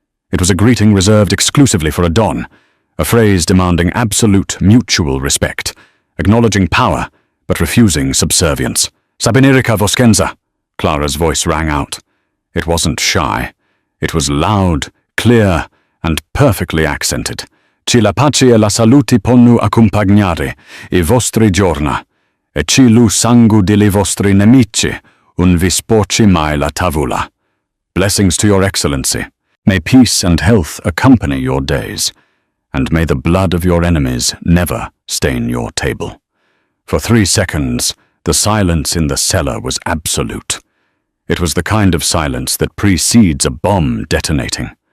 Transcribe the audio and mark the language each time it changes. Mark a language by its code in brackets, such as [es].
[en] It was a greeting reserved exclusively for a Don, a phrase demanding absolute mutual respect, acknowledging power, but refusing subservience. [scn] Sabinerica Voskenza, [en] Clara's voice rang out. It wasn't shy. It was loud, clear, and perfectly accented. [scn] Ci la pace e la salute ponnu accompagnare i vostri giorna, e ci lu sangue dei vostri nemici, un vi sporci mai la tavola. [en] Blessings to your excellency. May peace and health accompany your days, and may the blood of your enemies never stain your table. For 3 seconds, the silence in the cellar was absolute. It was the kind of silence that precedes a bomb detonating.